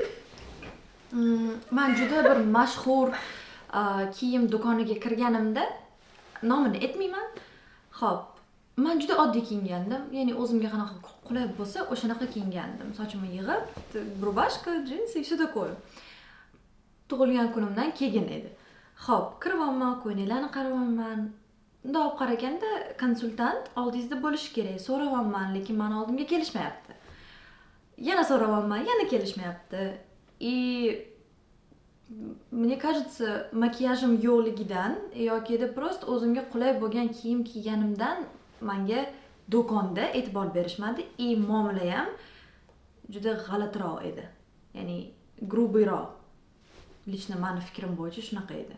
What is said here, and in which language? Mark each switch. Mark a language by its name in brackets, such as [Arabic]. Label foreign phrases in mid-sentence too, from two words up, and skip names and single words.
[Uzbek] Men juda bir mashhur kiyim do'koniga kirganimda, nomini aytmayman. Xo'p, men juda oddiy kiyingandim. Ya'ni o'zimga qanaqa qulay bo'lsa, o'shanaqa kiyingandim. Sochimni yig'ib, rubashka, jinsi, [Russian] все такое. [Uzbek] Tug'ilgan kunimdan keyin edi. Xo'p, kiraman, ko'ylaklarni qaraman. Bundoq qaraganda konsultant oldingizda bo'lishi kerak. So'rayapman, lekin men oldimga kelishmayapti. Yana so'rayapman, yana kelishmayapti. [Russian] Мне кажется, [Uzbek] makiyajim yo'qligidan yoki просто o'zimga qulay bo'lgan kiyim kiyganimdan menga do'konda e'tibor berishmadi. Muomala ham juda g'alatiroq edi. Ya'ni grubiyroq. Lично meni fikrim bo'yicha shunaqa edi.